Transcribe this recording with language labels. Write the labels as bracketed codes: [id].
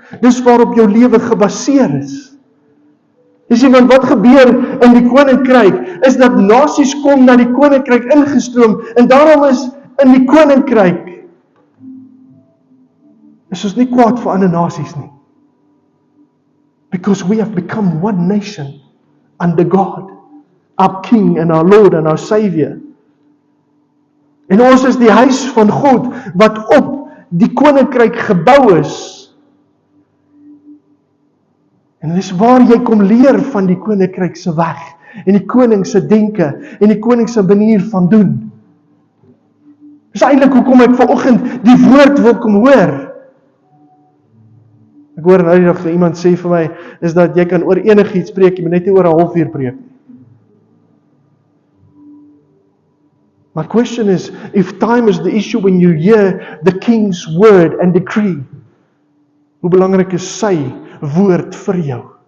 [af] Dis waarop jou lewe gebaseer is. Jy sien, want wat gebeur in die koninkryk, is dat nasies kom na die koninkryk ingestroom, en daarom is in die koninkryk, is ons nie kwaad vir ander nasies nie. [en] Because we have become one nation under God, our King and our Lord and our Savior. [af] En ons is die huis van God, wat op die koninkryk gebou is. En dis waar jy kom leer van die koninkryk se weg, en die koning se denke, en die koning se manier van doen. Dis eintlik hoekom ek vanoggend die woord wil kom hoor. Ek hoor nou die dag iemand sê vir my, is dat jy kan oor enigiets preek, jy moet net nie oor 'n halfuur preek. [en] My question is, if time is the issue when you hear the king's word and decree, [af] hoe belangrik is sy woord vir jou?